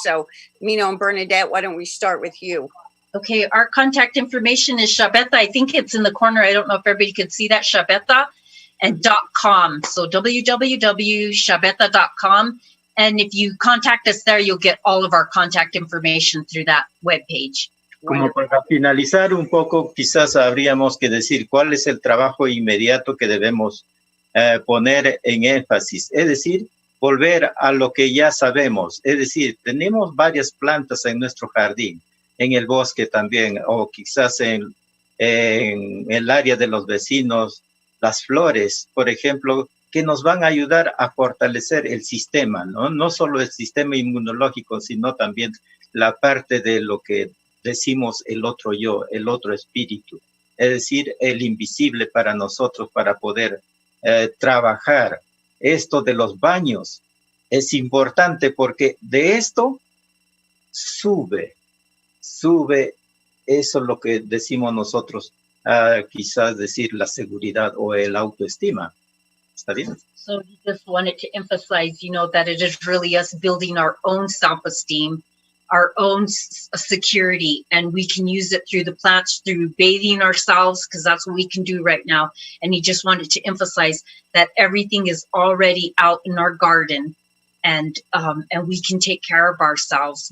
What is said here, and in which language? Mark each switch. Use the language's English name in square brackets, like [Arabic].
[English] So, Mino and Bernadette, why don't we start with you? Okay, our contact information is Shabeta. I think it's in the corner. I don't know if everybody can see that. Shabeta and .com. So www.shabeta.com. And if you contact us there, you'll get all of our contact information through that webpage. [Spanish] Como para finalizar un poco, quizás habríamos que decir cuál es el trabajo inmediato que debemos poner en énfasis. Es decir, volver a lo que ya sabemos. Es decir, tenemos varias plantas en nuestro jardín, en el bosque también, o quizás en el área de los vecinos, las flores, por ejemplo, que nos van a ayudar a fortalecer el sistema, ¿no? No solo el sistema inmunológico, sino también la parte de lo que decimos el otro yo, el otro espíritu, es decir, el invisible para nosotros, para poder trabajar. Esto de los baños es importante porque de esto sube, eso es lo que decimos nosotros, quizás decir la seguridad o el autoestima. ¿Está bien? [English] So he just wanted to emphasize, that it is really us building our own self-esteem, our own security, and we can use it through the plants, through bathing ourselves, because that's what we can do right now. And he just wanted to emphasize that everything is already out in our garden, and we can take care of ourselves.